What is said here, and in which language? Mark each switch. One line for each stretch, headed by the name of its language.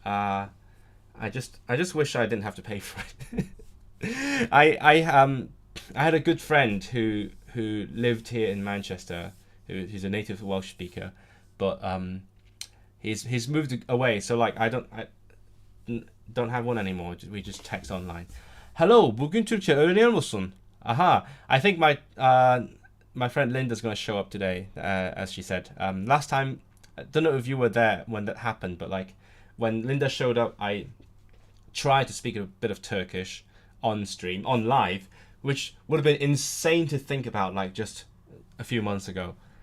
English: I just wish I didn't have to pay for it. I had a good friend who lived here in Manchester, who's a native Welsh speaker, but he's moved away, so like I don't have one anymore. We just text online. Hello,
Turkish: bugün Türkçe öğreniyor musun?
English: Aha, I think my friend Linda's going to show up today, as she said. Last time, I don't know if you were there when that happened, but like when Linda showed up, I tried to speak a bit of Turkish on stream, on live, which would have been insane to think about like just a few months ago.